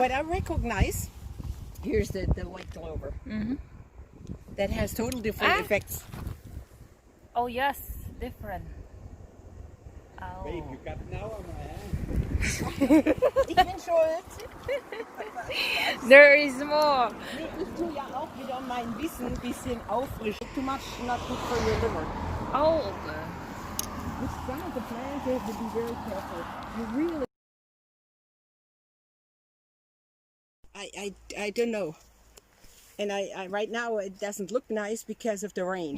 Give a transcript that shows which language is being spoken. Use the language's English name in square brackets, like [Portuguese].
[English] what I recognize, here's the white clover. That has total different effects. Oh yes, different. Oh. Babe, you got now on my hand. [German] Ich bin schuld. [English] There is more. [German] Nee, ich tue ja auch wieder mein Wissen ein bisschen auffrischen. [English] Too much not good for your liver. Oh, okay. With some of the plants, you have to be very careful. You really... I don't know. And I right now it doesn't look nice because of the rain.